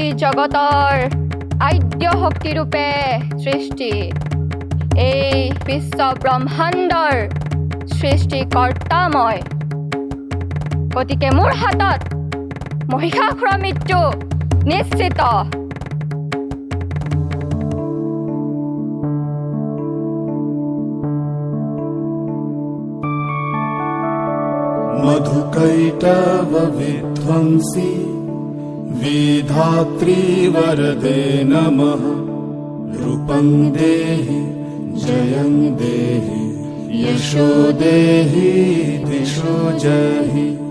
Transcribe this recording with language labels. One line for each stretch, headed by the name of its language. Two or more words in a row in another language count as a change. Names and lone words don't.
Assamese: জগতৰ আদ্য শক্তিৰূপে সৃষ্টি এই বিশ্ব ব্ৰহ্মাণ্ডৰ সৃষ্টিকৰ্তা মই গতিকে মোৰ হাতত মহিষাসুৰৰ মৃত্যু নিশ্চিত
Sanskrit: मधुकैटव विध्वंसी विधात्री वरदे नमः रूपं देहि जयं देहि यशो देहि दिशो जहि